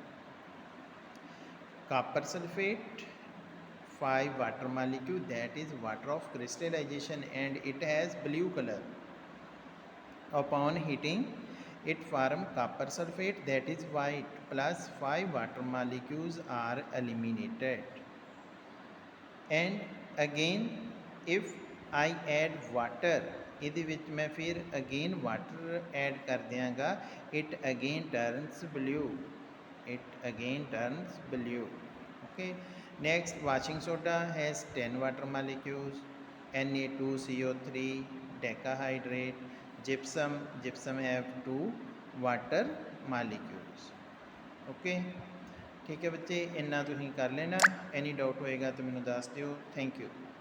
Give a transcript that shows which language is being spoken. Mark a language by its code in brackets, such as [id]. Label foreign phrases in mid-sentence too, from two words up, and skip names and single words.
[en] Copper sulfate 5 water molecule, that is water of crystallization, and it has blue color. upon heating it form copper sulfate, that is white, plus 5 water molecules are eliminated. and again if I add water, [pa] ਇਹਦੇ ਵਿੱਚ ਮੈਂ ਫਿਰ [en] again water add [pa] ਕਰ ਦਿਆਂਗਾ, [en] it again turns blue. Okay. next, washing soda has 10 water molecules: Na2CO3 decahydrate. gypsum have 2 water molecules. okay. [pa] ਠੀਕ ਹੈ ਬੱਚੇ, ਇੰਨਾ ਤੁਸੀਂ ਕਰ ਲੈਣਾ. [en] any doubt [pa] ਹੋਏਗਾ ਤਾਂ ਮੈਨੂੰ ਦੱਸ ਦਿਓ. [en] thank you.